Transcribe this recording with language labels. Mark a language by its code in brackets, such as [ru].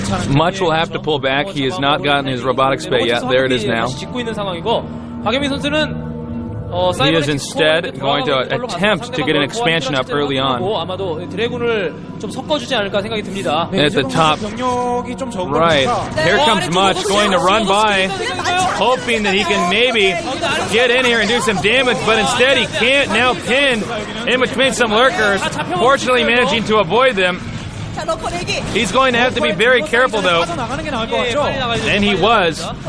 [en] Much will have to pull back. He has not gotten his robotic spay yet. There it is now. [ko] 짓고 있는 상황이고 박영민 선수는 [en] He is instead going to attempt to get an expansion up early on. [ko] 아마도 드래곤을 좀 섞어주지 않을까 생각이 듭니다. [en] At the top. Right. Here comes Much going to run by, hoping that he can maybe get in here and do some damage, but instead he can't. Now pinned in between some Lurkers, fortunately managing to avoid them. He's going to have to be very careful though. And he was.